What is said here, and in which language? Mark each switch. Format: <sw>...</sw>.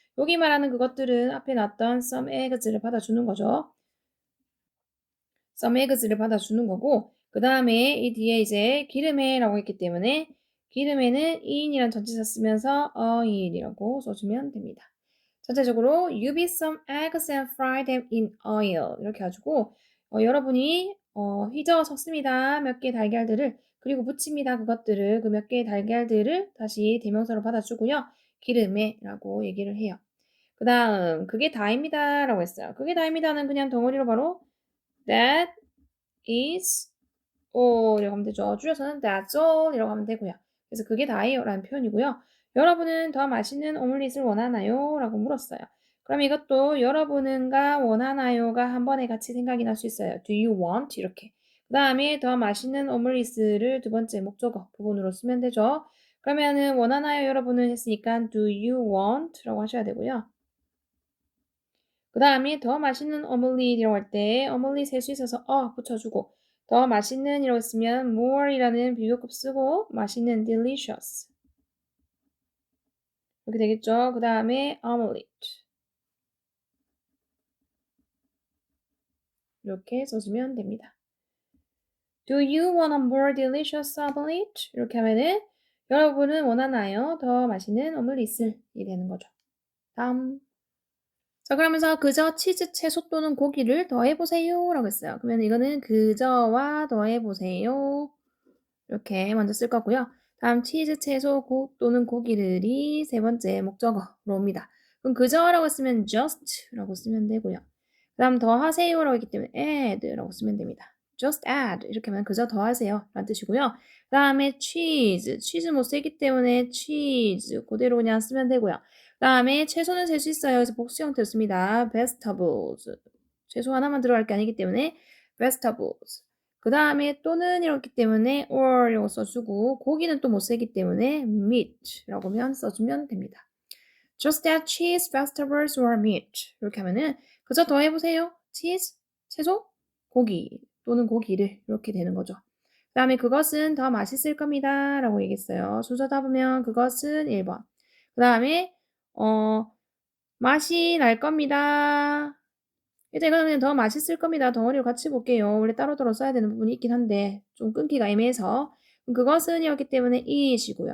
<ko>여기 말하는 그것들은 앞에 놨던</ko> <en>some eggs</en> <ko>를 받아주는 거죠.</ko> <en>some eggs</en> <ko>를 받아주는 거고 그 다음에 이 뒤에 이제 기름에라고 했기 때문에 기름에는 in이란 전치사 쓰면서 oil이라고 써주면 됩니다. 전체적으로</ko> <en>you beat some eggs and fry them in oil</en> <ko>이렇게 가지고 여러분이 휘저어 섞습니다. 몇 개의 달걀들을 그리고 무칩니다. 그것들을 그 몇 개의 달걀들을 다시 대명사로 받아주고요. 기름에 라고 얘기를 해요. 그 다음 그게 다입니다 라고 했어요. 그게 다입니다는 그냥 덩어리로 바로</ko> <en>that is all</en> <ko>이라고 하면 되죠. 줄여서는</ko> <en>that's all</en> <ko>이라고 하면 되고요. 그래서 그게 다예요 라는 표현이고요. 여러분은 더 맛있는 오믈렛을 원하나요? 라고 물었어요. 그럼 이것도 여러분은가 원하나요가 한 번에 같이 생각이 날 수 있어요.</ko> <en>Do you want?</en> <ko>이렇게. 그 다음에 더 맛있는 오믈렛을 두 번째 목적어 부분으로 쓰면 되죠. 그러면은 원하나요? 여러분은 했으니까</ko> <en>do you want?</en> <ko>라고 하셔야 되고요. 그 다음에 더 맛있는 오믈렛이라고 할 때 오믈렛 셀 수 있어서 붙여주고 더 맛있는 이라고 쓰면 more이라는 비교급 쓰고 맛있는 delicious 이렇게 되겠죠. 그 다음에 omelette 이렇게 써주면 됩니다.</ko> <en>Do you want a more delicious omelette?</en> <ko>이렇게 하면은 여러분은 원하나요? 더 맛있는 오믈렛을 이 되는 거죠. 다음 자, 그러면서 그저 치즈, 채소 또는 고기를 더해보세요 라고 했어요. 그러면 이거는 그저와 더해보세요. 이렇게 먼저 쓸 거고요. 다음 치즈, 채소 또는 고기들이 세 번째 목적어로 옵니다. 그럼 그저라고 쓰면 just라고 쓰면 되고요. 그 다음 더하세요라고 했기 때문에 add라고 쓰면 됩니다.</ko> <en>just add</en> <ko>이렇게 하면 그저 더하세요 라는 뜻이고요. 그 다음에 cheese 못 쓰기 때문에 cheese 그대로 그냥 쓰면 되고요. 그 다음에 채소는 셀 수 있어요. 그래서 복수 형태로 씁니다. vegetables 채소 하나만 들어갈 게 아니기 때문에 vegetables 그 다음에 또는 이렇기 때문에 or라고 써주고 고기는 또 못 쓰기 때문에 meat라고 써주면 됩니다.</ko> <en>Just add cheese, vegetables, or meat</en> <ko>이렇게 하면은 그저 더해보세요. cheese, 채소, 고기 또는 고기를 이렇게 되는 거죠. 그 다음에 그것은 더 맛있을 겁니다 라고 얘기했어요. 순서 잡으면 그것은 1번 그 다음에 맛이 날 겁니다. 일단 이거는 그냥 더 맛있을 겁니다. 덩어리로 같이 볼게요. 원래 따로따로 써야 되는 부분이 있긴 한데 좀 끊기가 애매해서 그것은 이었기 때문에 이시고요.</ko>